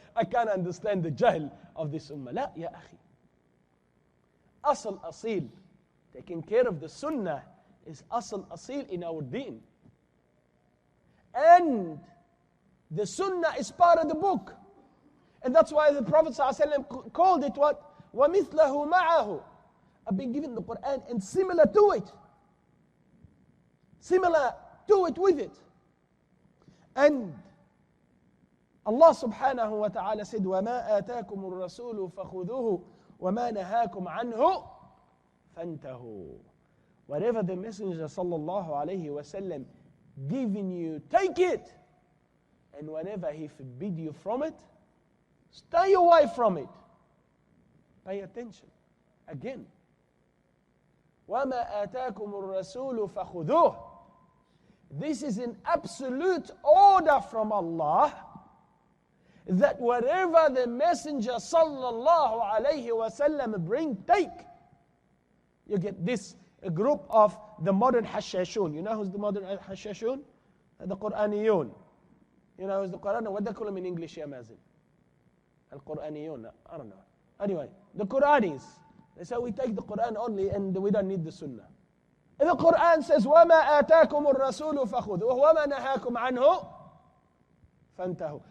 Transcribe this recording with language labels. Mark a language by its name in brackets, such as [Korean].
[English] I can't understand the jahl of this ummah. [Arabic] La, ya akhi. [English] Asl asil, taking care of the Sunnah, is asl asil in our deen. And the Sunnah is part of the book. And that's why the Prophet ﷺ called it what? [Arabic] وَمِثْلَهُ مَعَهُ. [English] I've been given the Quran and similar to it. Similar to it with it. And Allah subhanahu wa ta'ala said, [Arabic] وَمَا آتَاكُمُ الرَّسُولُ فَخُذُوهُ وَمَا نَهَاكُمْ عَنْهُ فَانْتَهُوا. [English] Whatever the Messenger sallallahu alayhi wa sallam given you, take it. And whenever he forbid you from it, stay away from it. Pay attention. Again. [Arabic] وَمَا آتَاكُمُ الرَّسُولُ فَخُذُوهُ. [English] This is an absolute order from Allah that wherever the Messenger sallallahu alayhi wasallam bring, take. You get this a group of the modern hashashun. You know who's the modern hashashun? The Quraniyun. You know who's the Quran? What do they call them in English, ya Mazin? Al-Quraniyun. I don't know. Anyway, the Quranis. They say we take the Quran only and we don't need the Sunnah. And the Quran says, [Arabic] وَمَا آتَاكُمُ الرَّسُولُ فَخُذُوهُ وَمَا نَهَاكُمْ عَنْهُ فَانْتَهُوا.